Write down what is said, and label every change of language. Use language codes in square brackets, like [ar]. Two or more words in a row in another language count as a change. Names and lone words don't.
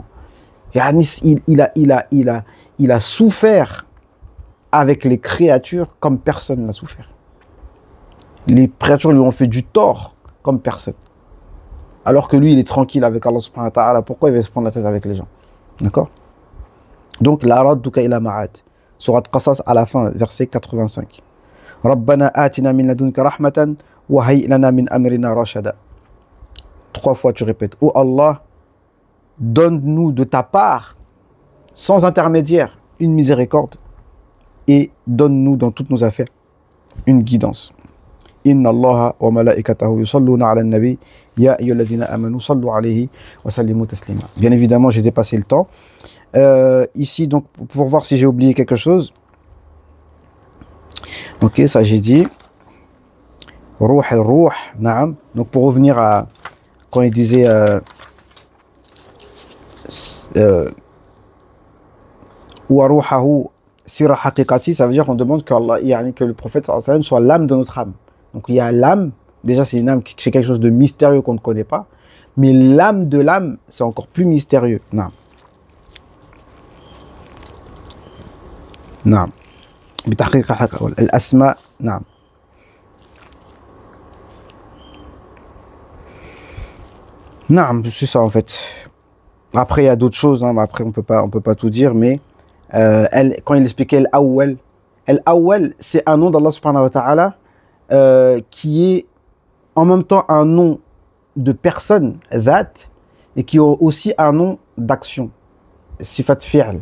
[fr] Il a souffert avec les créatures comme personne n'a souffert. Les créatures lui ont fait du tort comme personne. Alors que lui, il est tranquille avec [ar] الله سبحانه وتعالى. [fr] Pourquoi il va se prendre la tête avec les gens? D'accord? Donc, [ar] لرادك إلى معاد. [fr] Surat Qasas à la fin, verset 85. [ar] ربنا آتنا من لدنك رحمة وهيئ لنا من أمرنا رشدا. [fr] 3 fois tu répètes. Oh Allah, donne-nous de ta part, sans intermédiaire, une miséricorde et donne-nous dans toutes nos affaires une guidance. [ar] إن الله وملائكته يصلون على النبي يا أيها الذين آمنوا صلوا عليه وسلموا تسليما. [fr] Bien évidemment, j'ai dépassé le temps. Ici, donc, pour voir si j'ai oublié quelque chose. Ok, ça j'ai dit. Ruh et ruh, naam. Donc, pour revenir à quand il disait [ar] وروحه سر حقيقتي, [fr] ça veut dire qu'on demande que le prophète [ar] صلى الله عليه وسلم [fr] soit l'âme de notre âme. Donc il y a l'âme, déjà c'est une âme, c'est quelque chose de mystérieux qu'on ne connaît pas, mais l'âme de l'âme, c'est encore plus mystérieux. [ar] نعم. نعم. بتحقيق الأسماء. نعم. نعم, [fr] c'est ça en fait. Après il y a d'autres choses, hein, après on peut pas tout dire, mais quand il expliquait Al-Awwal, c'est un nom d' [ar] الله سبحانه وتعالى [fr] qui est en même temps un nom de personne, That, et qui est aussi un nom d'action, [ar] صفة فعل.